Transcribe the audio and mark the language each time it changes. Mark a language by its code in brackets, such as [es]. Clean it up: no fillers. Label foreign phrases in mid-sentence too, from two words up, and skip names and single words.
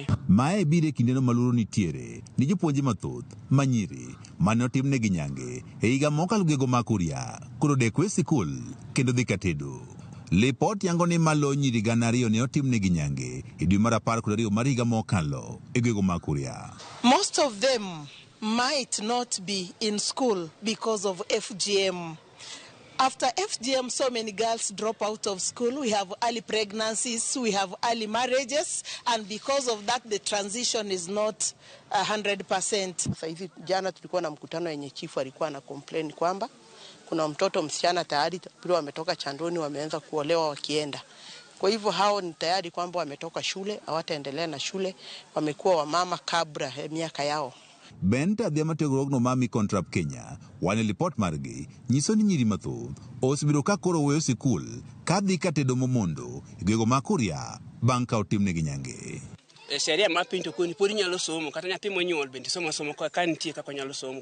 [luo] Mae bire kindeno maluro nitiere ni jopuonje mathoth manyiri mane otimnegi nyange e higa mokalo gego ma Kuria koro dek we sikul kendo dhi katedo. Lipot yango ni malo nyiri 200 ne otimnegi nyange e dwe mar 12 mar higa mokalo e gwego ma Kuria. [en] Most of them might not be in school because of FGM. After FGM, so many girls drop out of school. We have early pregnancies, we have early marriages, and because of that, the transition is not 100%. [sw] Sasa hivi jana tulikuwa na mkutano yenye chifu alikuwa na complain kwamba kuna mtoto msichana tayari wametoka chandoni wameanza kuolewa wakienda. Kwa hivyo hao ni tayari kwamba wametoka shule, hawataendelea na shule, wamekuwa wamama kabla ya miaka yao. [luo] Benta dhia mategurogno ma Micontrap Kenya wane lipot margi nyiso ni nyiri mathoth osebiro ka koro weyo sikul ka dhi katedo momondo e gwego ma Kuria bang' ka otimnegi nyange. Sheria ma piny to koni pod nyalo somo kata nyathi monyuol bende somo ka nitie kaka nyalo somo.